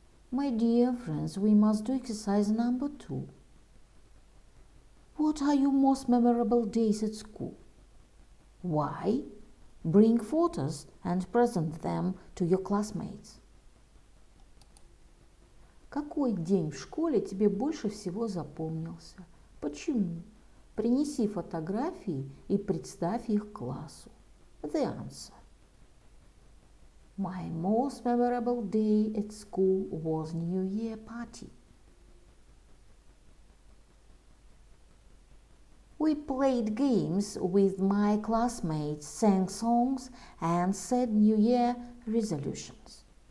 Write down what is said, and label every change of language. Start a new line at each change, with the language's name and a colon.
English: My dear friends, we must do exercise number 2. What are your most memorable days at school? Why? Bring photos and present them to your classmates.
Russian: Какой день в школе тебе больше всего запомнился? Почему? Принеси фотографии и представь их классу.
English: The answer. My most memorable day at school was New Year party. We played games with my classmates, sang songs, and said New Year resolutions.